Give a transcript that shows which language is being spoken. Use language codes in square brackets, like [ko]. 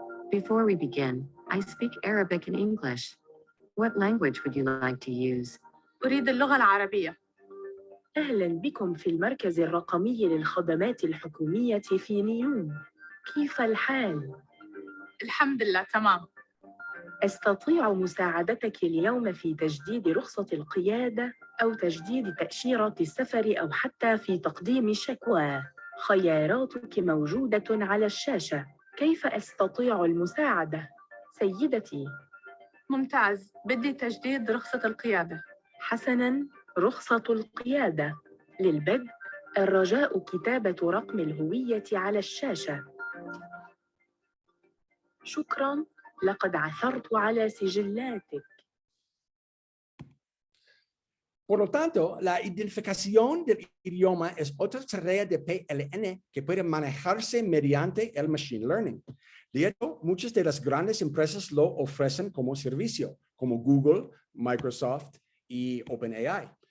[en] Before we begin, I speak Arabic and English. What language would you like to use? [ar] أريد اللغة العربية. أهلا بكم في المركز الرقمي للخدمات الحكومية في نيوم. كيف الحال؟ الحمد لله تمام. أستطيع مساعدتك اليوم في تجديد رخصة القيادة أو تجديد تأشيرة السفر أو حتى في تقديم شكوى. خياراتك موجودة على الشاشة. كيف أستطيع المساعدة؟ سيدتي. ممتاز، بدي تجديد رخصة القيادة. حسناً، رخصة القيادة. للبدء، الرجاء كتابة رقم الهوية على الشاشة. شكراً، لقد عثرت على سجلاتك. [es] Por lo tanto, la identificación del idioma es otra tarea de PLN que puede manejarse mediante el Machine Learning. De hecho, muchas de las grandes empresas lo ofrecen como servicio, como Google, Microsoft y OpenAI.